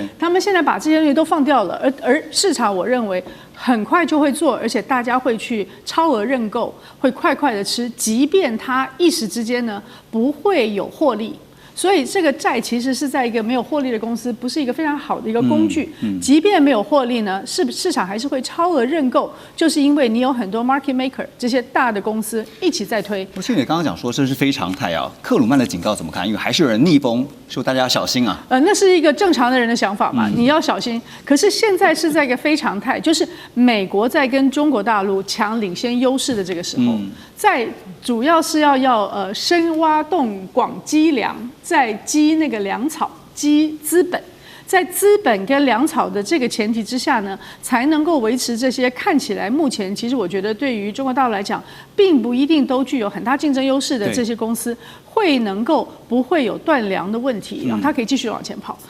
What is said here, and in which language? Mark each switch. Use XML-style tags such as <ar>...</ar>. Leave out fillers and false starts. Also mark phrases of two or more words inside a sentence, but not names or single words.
<zh>他們現在把這些東西都放掉了，而市場我認為很快就會做，而且大家會去超額認購，會快快的吃，即便它一時之間呢不會有獲利。所以這個債其實是在一個沒有獲利的公司，不是一個非常好的一個工具。即便沒有獲利呢，市場還是會超額認購，就是因為你有很多</zh> <en>market maker</en> <zh>這些大的公司一起在推。不是你刚剛講說這是非常態啊，克魯曼的警告怎麼看？因為還是有人逆風，說大家要小心啊。那是一個正常的人的想法嘛，你要小心。可是現在是在一個非常態，就是美國在跟中國大陸搶領先優勢的這個時候，在主要是要深挖洞廣積糧。在積那個糧草，積資本，在資本跟糧草的這個前提之下呢，才能夠維持這些看起來目前其實我覺得對於中國大陸來講，並不一定都具有很大競爭優勢的這些公司，會能夠不會有斷糧的問題，然後它可以繼續往前跑。</zh>